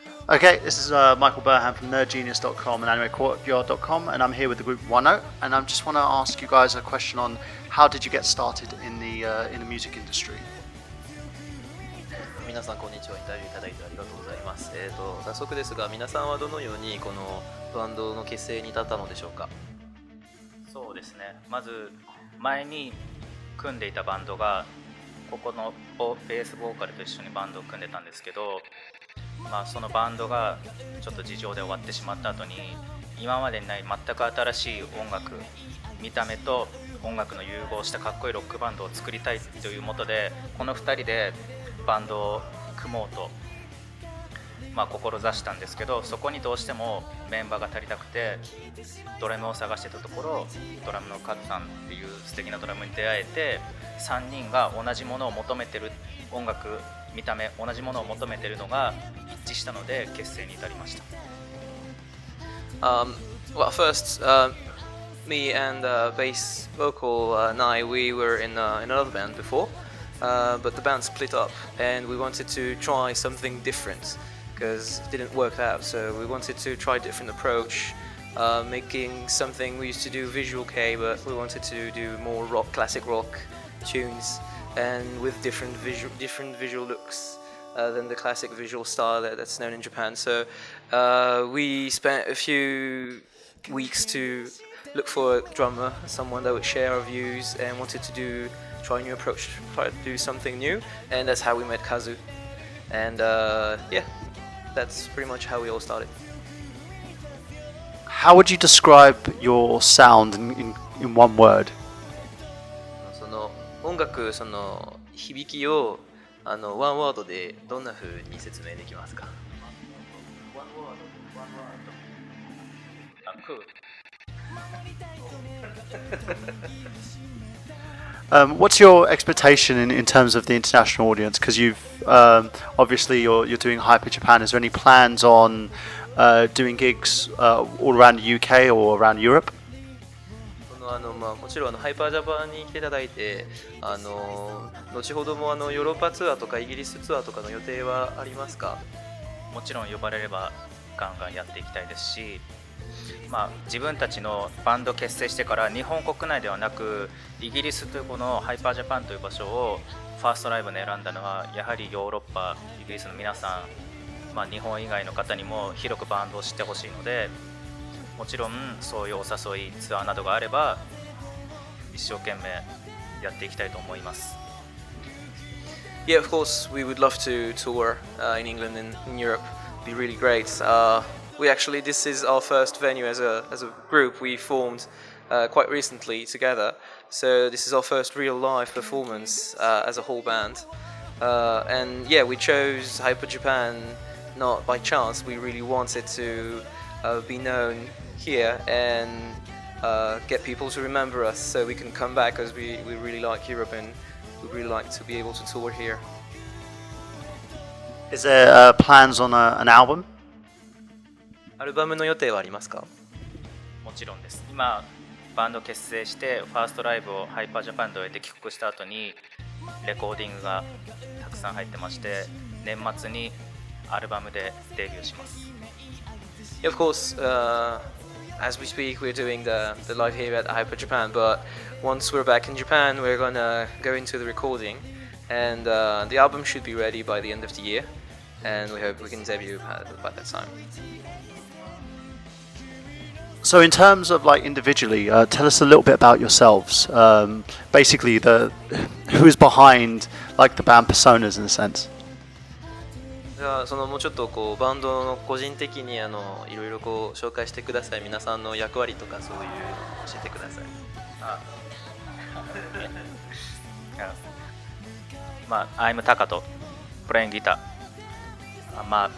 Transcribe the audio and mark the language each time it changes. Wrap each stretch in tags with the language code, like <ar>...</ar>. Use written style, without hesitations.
<en>Okay, this is Michael Burhan from nerdgenius.com and animecourtyard.com, and I'm here with the group OneNote, and I just want to ask you guys a question on how did you get started in the music industry?</en> <ja>皆さんこんにちは。インタビューいただいてありがとうございます。早速ですが、皆さんはどのようにこのバンドの結成に至ったのでしょうか。そうですね。まず前に組んでいたバンドがここのベースボーカルと一緒にバンドを組んでたんですけど、そのバンドがちょっと事情で終わってしまった後に、今までにない全く新しい音楽、見た目と音楽の融合したかっこいいロックバンドを作りたいというもとで、この2人でバンドを組もうと、志したんですけど、そこにどうしてもメンバーが足りなくてドラムを探してたところ、ドラムのカズさんっていう素敵なドラムに出会えて、3人が同じものを求めてる、音楽、見た目同じものを求めてるのが一致したので結成に至りました。</ja> <en>Well, first, me and bass vocal Nai, we were in another band before, but the band split up, and we wanted to try something different because it didn't work out. So we wanted to try a different approach, making something. We used to do visual K, but we wanted to do more rock, classic rock tunes, and with different visual looks than the classic visual style that's known in Japan. So we spent a few weeks to look for a drummer, someone that would share our views and wanted to try a new approach, try to do something new, and that's how we met Kazu. And yeah, that's pretty much how we all started. How would you describe your sound in one word?</en> <ja>その音楽、その響きをワンワードでどんな風に説明できますか？</ja> <en>What's your expectation in terms of the international audience? Because you've obviously you're doing Hyper Japan. Is there any plans on doing gigs all around the UK or around Europe?</en> <ja>もちろんハイパージャパンに来ていただいて、後ほどもヨーロッパツアーとかイギリスツアーとかの予定はありますか？もちろん呼ばれればガンガンやっていきたいですし、自分たちのバンド結成してから日本国内ではなくイギリスというこのハイパージャパンという場所をファーストライブに選んだのは、やはりヨーロッパ、イギリスの皆さん、日本以外の方にも広くバンドを知ってほしいので、もちろんそういうお誘いツアーなどがあれば一生懸命やっていきたいと思います。</ja> <en>Yeah, of course, we would love to tour in England and in Europe. It'd be really great. We actually, this is our first venue as a group. We formed quite recently together, so this is our first real live performance as a whole band. And yeah, we chose Hyper Japan not by chance. We really wanted to be known here and get people to remember us, so we can come back, as we really like Europe and we really like to be able to tour here. Is there plans on an album?</en> <ja>アルバムの予定はありますか？もちろんです。今バンド結成してファーストライブをハイパージャパンで終えて帰国した後にレコーディングがたくさん入ってまして、年末にアルバムでデビューします。</ja> <en>Yeah, of course, as we speak, we're doing the live here at Hyper Japan, but once we're back in Japan, we're gonna go into the recording, and the album should be ready by the end of the year, and we hope we can debut by that time. So in terms of like individually, tell us a little bit about yourselves. Basically, who's behind like the band personas in a sense.</en> <ja>じゃあそのもうちょっとこうバンドの個人的にいろいろこう紹介してください。皆さんの役割とかそういうのを教えてください。</ja> <en>I'm タカト、プレインギター。</en>